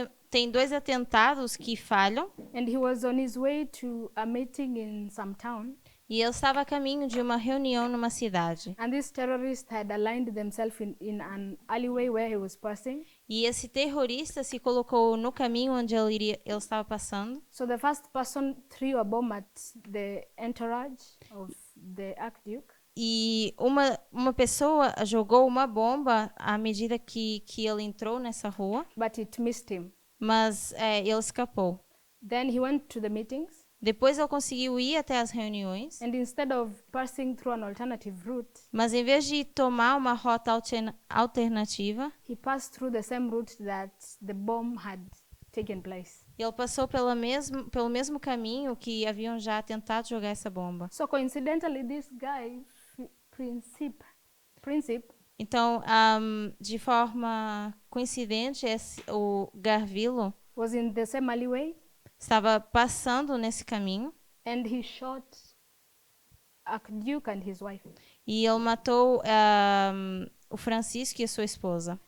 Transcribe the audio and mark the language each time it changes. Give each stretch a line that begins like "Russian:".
Portuguese: tem 2 atentados que falham,
English: and he was on his way to a meeting in some town,
Portuguese: e ele estava a caminho de uma reunião numa cidade.
English: and these terrorists had aligned themselves in an alleyway where he was passing.
Portuguese: E esse terrorista se colocou no caminho onde ele estava passando.
English: So the first person threw a bomb at the entourage of the Archduke,
Portuguese: E uma pessoa jogou uma bomba à medida que ele entrou nessa rua,
English: but it missed him.
Portuguese: mas ele escapou.
English: Then he went to the meetings,
Portuguese: Depois ele conseguiu ir até as reuniões,
English: and instead of passing through an alternative route,
Portuguese: mas em vez de tomar uma rota alternativa,
English: he passed through the same route that the bomb had taken place.
Portuguese: ele passou pelo mesmo caminho que haviam já tentado jogar essa bomba.
English: So coincidentally, this guy, Princip,
Portuguese: Então, de forma coincidente, o Garvilo
English: was in the same alleyway,
Portuguese: estava passando nesse caminho
English: and he shot Archduke and his wife.
Portuguese: e ele matou o Francisco e a sua esposa.